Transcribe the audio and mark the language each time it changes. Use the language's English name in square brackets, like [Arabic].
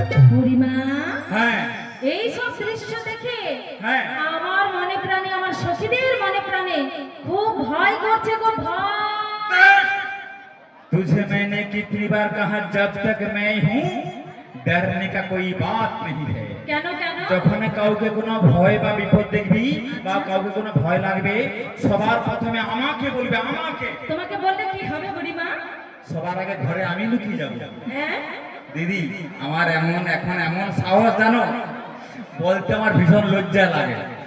[Bangla] বুড়িমা হ্যাঁ এই সব দৃশ্য দেখে হ্যাঁ। আমার মনে প্রাণে আমার সখীদের মনে প্রাণে খুব ভয় করছে গো ভয়। [Hindi] तुझे मैंने कितनी बार कहा जब तक मैं हूँ डरने का कोई बात नहीं है। [Bangla] কেন কেন যখন কাউকে কোনো ভয় বা বিপদ দেখবি বা কাউকে কোনো ভয় লাগবে সবার প্রথমে আমাকে বলবে আমাকে। তোমাকে বললে কি হবে বুড়িমা? সবার আগে ঘরে আমি লুকিয়ে যাব। হ্যাঁ দিদি আমার এখন এমন সাহস জানো বলতে আমার ভীষণ লজ্জা লাগে।